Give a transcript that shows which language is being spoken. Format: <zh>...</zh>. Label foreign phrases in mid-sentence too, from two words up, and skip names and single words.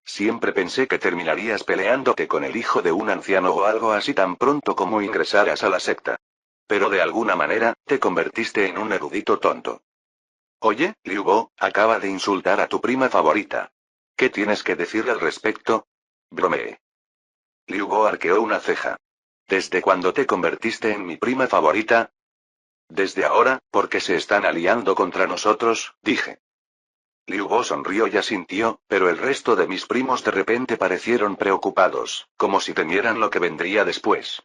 <es>Siempre pensé que terminarías peleándote con el hijo de un anciano o algo así tan pronto como ingresaras a la secta. Pero de alguna manera, te convertiste en un erudito tonto. Oye, Liu Bo, acaba de insultar a tu prima favorita. ¿Qué tienes que decir al respecto? Bromeé. Liu Bo arqueó una ceja. ¿Desde cuándo te convertiste en mi prima favorita? Desde ahora, porque se están aliando contra nosotros, dije. Liu Bo sonrió y asintió, pero el resto de mis primos de repente parecieron preocupados, como si temieran lo que vendría después.</es>